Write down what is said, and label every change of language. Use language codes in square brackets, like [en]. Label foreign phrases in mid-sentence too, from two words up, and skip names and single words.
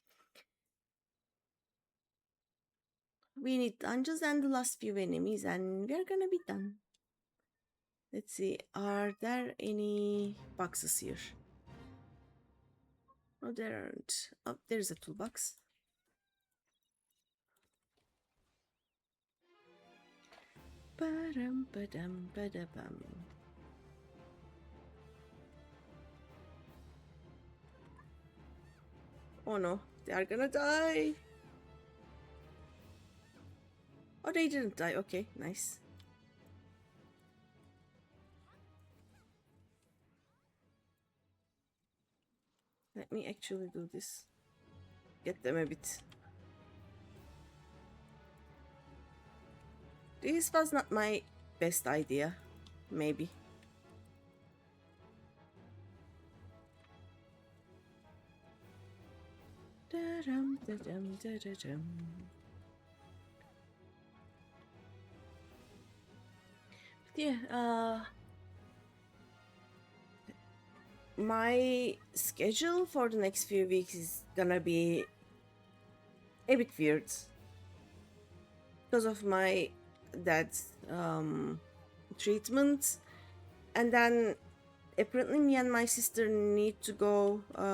[en] We need dungeons and the last few enemies, and we're gonna be done. Let's see, are there any boxes here? Oh, there aren't. Oh, there's a toolbox. Ba-dum, ba-dum, ba-da-bum. Oh no, they are gonna die. Oh, they didn't die. Okay, nice. Let me actually do this. Get them a bit. This was not my best idea. Maybe. Da-dum, da-dum, da-da-dum. Yeah, my schedule for the next few weeks is gonna be a bit weird because of my dad's treatment, and then apparently me and my sister need to go